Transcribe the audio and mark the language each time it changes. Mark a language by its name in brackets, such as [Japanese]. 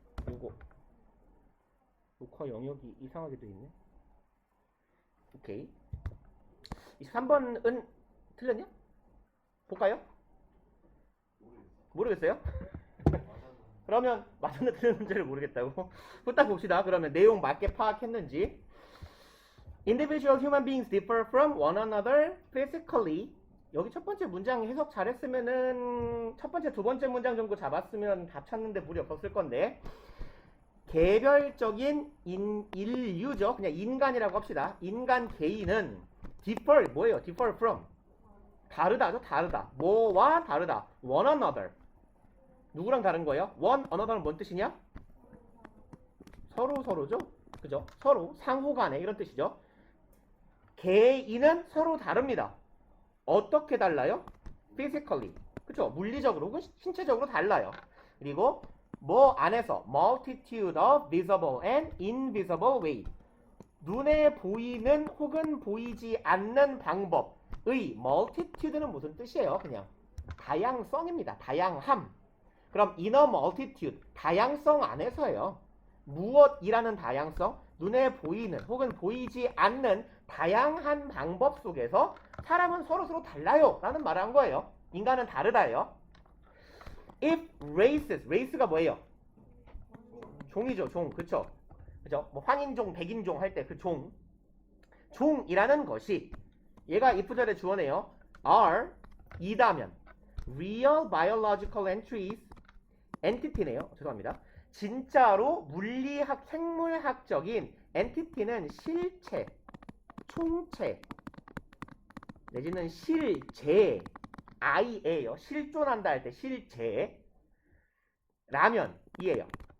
[Korean] 요거 녹화 영역이 이상하게 돼 있네. 오케이. 23번은 틀렸냐? 볼까요? 모르겠어요? 그러면 맞았는지 틀렸는지를 모르겠다고. 후딱 봅시다. 그러면 내용 맞게 파악했는지. [English] Individual human beings differ from one another physically. [Korean] 여기 첫 번째 문장 해석 잘했으면은 첫 번째, 두 번째 문장 정도 잡았으면 답 찾는데 무리 없었을 건데 개별적인 인류죠. 그냥 인간이라고 합시다. 인간 개인은 differ 뭐예요? differ from 다르다죠. 다르다. 뭐와 다르다. one another. 누구랑 다른 거예요? one another는 뭔 뜻이냐? 서로죠. 그죠? 서로 상호간에 이런 뜻이죠. 개인은 서로 다릅니다. 어떻게 달라요? physically. 그쵸? 물리적으로 혹은 신체적으로 달라요. 그리고 뭐 안에서 [English] multitude of visible and invisible way. [Korean] 눈에 보이는 혹은 보이지 않는 방법의 multitude는 무슨 뜻이에요? 그냥 다양성입니다. 다양함. 그럼 inner multitude, 다양성 안에서예요. 무엇이라는 다양성? 눈에 보이는 혹은 보이지 않는 다양한 방법 속에서 사람은 서로 달라요 라는 말을 한 거예요. 인간은 다르다예요. If races, race가 뭐예요? 종이죠. 종. 그쵸? 그죠? 뭐 황인종, 백인종 할 때 그 종. 종이라는 것이 얘가 if절의 주어네요. [English] are [Korean] 이다면 [English] real biological entity네요. [Korean] 죄송합니다. 진짜로 물리학, 생물학적인 entity는 실체, 총체 내지는 실제 I예요. 실존한다 할 때 실제 라면 이에요.